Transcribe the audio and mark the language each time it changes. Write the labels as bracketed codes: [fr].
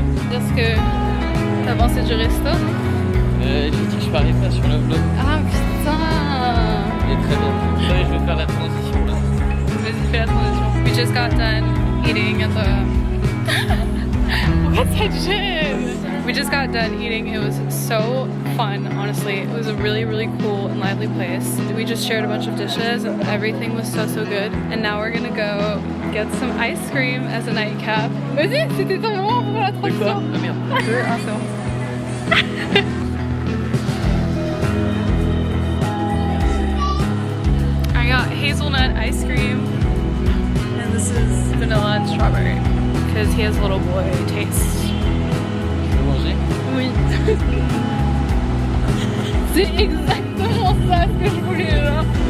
[fr] Qu'est-ce que t'as pensé du resto? J'ai dit que je parlais pas sur le vlog. Ah putain! Il est très bien. Ça y est, je vais faire la transition là. Vas-y, fais la transition. [en] We just got done eating at the... What's that shit? We just got done eating. It was so fun, honestly. It was a really cool and lively place. We just shared a bunch of dishes and everything was so good. And now we're gonna go get some ice cream as a nightcap. [fr] Vas-y, c'était ton moment pour la transition. Quoi? Ah merde. Ah, c'est bon. [en] I got hazelnut ice cream, and this is vanilla and strawberry. because he has little boy taste. [fr] Tu veux manger? Oui. C'est exactement ça ce que je voulais là.